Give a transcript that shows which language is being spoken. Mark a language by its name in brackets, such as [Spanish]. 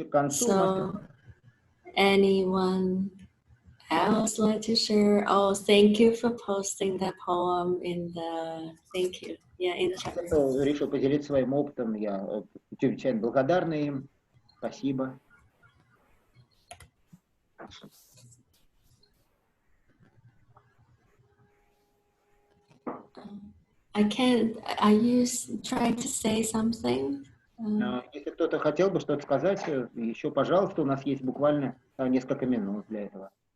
[English] So, anyone else like to share? Oh, thank you for posting that poem in the. Thank you. Yeah, in the chat. [Russian] Кто решил поделиться своим опытом, я чрезвычайно благодарна им. Спасибо. [English] I can't. Are you trying to say something? [Russian] Если кто-то хотел бы что-то сказать, еще, пожалуйста, у нас есть буквально несколько минут для этого.